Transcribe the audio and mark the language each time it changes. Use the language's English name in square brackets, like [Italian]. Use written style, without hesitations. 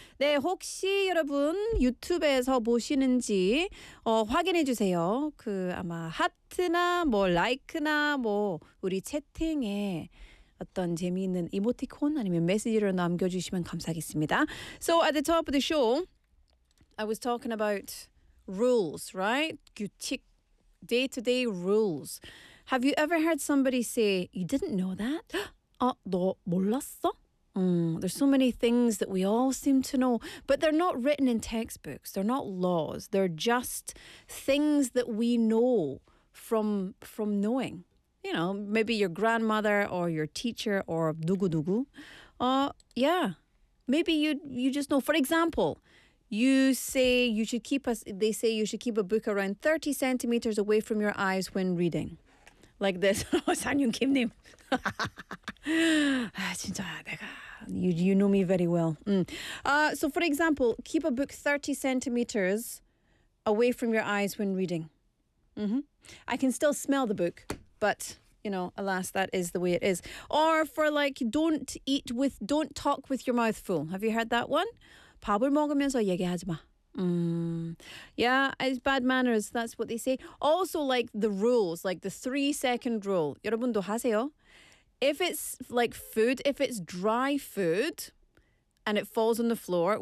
[Korean] 네, 혹시 여러분 유튜브에서 보시는지 확인해 주세요. 그 아마 하트나 뭐 라이크나 뭐 우리 채팅에 어떤 재미있는 이모티콘 아니면 메시지를 남겨주시면 감사하겠습니다. [English] So at the top of the show, I was talking about rules, right? 규칙. Day-to-day rules. Have you ever heard somebody say, you didn't know that? [Korean] 아, 너 몰랐어? [English] There's so many things that we all seem to know, but they're not written in textbooks. They're not laws. They're just things that we know from knowing. You know, maybe your grandmother or your teacher or [Korean] 누구누구. [English] Yeah, maybe you just know. For example, they say you should keep a book around 30 centimeters away from your eyes when reading. Like this. Oh, Sanyun Kim님. [Korean] 진짜 내가, [English] you know me very well. So for example, keep a book 30 centimeters away from your eyes when reading. Mm-hmm. I can still smell the book, but, you know, alas, that is the way it is. Or for like, don't talk with your mouth full. Have you heard that one? [Korean] 밥을 먹으면서 얘기하지 마. [English] Yeah, it's bad manners. That's what they say. Also, like the rules, like the 3-second rule. [Korean] 여러분도 하세요. [English] If it's like food, if it's dry food and it falls on the floor,